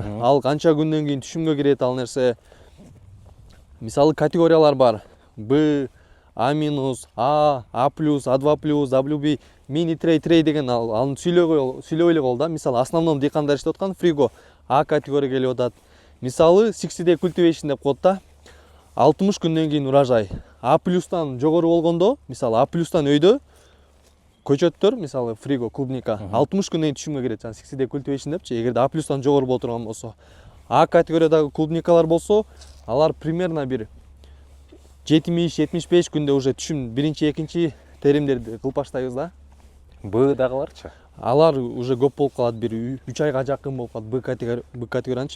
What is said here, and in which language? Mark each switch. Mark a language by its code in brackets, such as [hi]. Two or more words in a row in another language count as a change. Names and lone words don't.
[ky] Ал канча күндөн кийин түшүмгө кирет ал нерсе. Мисалы, категориялар бар. Б, А минус, А плюс, А2 плюс, WB, [en] mini tray [ky] деген аны сүйлөй эле кол да. Мисалы, основном дыйкандар иштеп аткан фриго А категория келип атат. Мисалы, [en] 60-day cultivation [ky] деп коет да. 60 күндөн кийин урожай. А плюстан жогору болгондо, мисалы, А плюстан өйдө көчөттөр, мисалы, фриго, клубника 60 күндөн кийин түшүмгө кирет. [en] 60-day cultivation [ky] депчи. Эгерде А плюстан жогору боло турган болсо, А категориядагы клубникалар болсо, алар примерно бир 70-75 күндө уже түшүм биринчи, экинчи теримдерди кылып баштайбыз да. Б дагыларчы? Алар уже көп болуп калат, бир 3 айга жакын болуп калат Б категориянчы.